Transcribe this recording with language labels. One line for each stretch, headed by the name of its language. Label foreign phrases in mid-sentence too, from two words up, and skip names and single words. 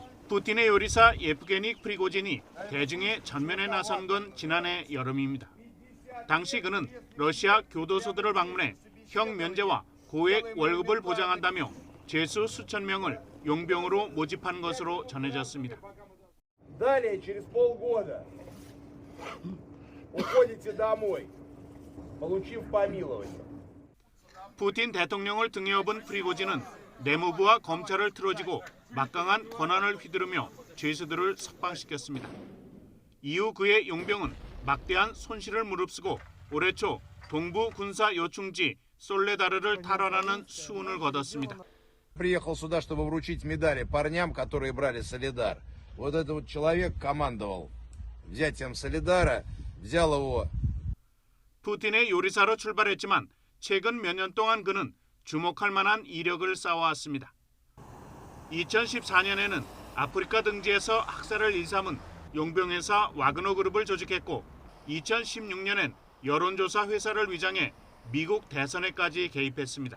Korean: 푸틴의 요리사 예프게니 프리고진이 대중의 전면에 나선 건 지난해 여름입니다. 당시 그는 러시아 교도소들을 방문해 형 면제와 고액 월급을 보장한다며 죄수 수천 명을 용병으로 모집한 것으로 전해졌습니다.
Russian: Далее через полгода уходите домой, получив помилование.
Korean: 푸틴 대통령을 등에 업은 프리고진은 내무부와 검찰을 틀어지고 막강한 권한을 휘두르며 죄수들을 석방시켰습니다. 이후 그의 용병은 막대한 손실을 무릅쓰고 올해 초 동부 군사 요충지 솔레다르를 탈환하는 수운을 거뒀습니다.
Russian: Приехал сюда, чтобы вручить медали парням, которые брали Солидар. Вот этот вот человек командовал взятием Солидара, взял его.
Korean: 푸틴의 요리사로 출발했지만 최근 몇 년 동안 그는 주목할 만한 이력을 쌓아왔습니다. 2014년에는 아프리카 등지에서 학살을 일삼은 용병회사 와그너 그룹을 조직했고 2016년엔 여론조사 회사를 위장해 미국 대선에까지 개입했습니다.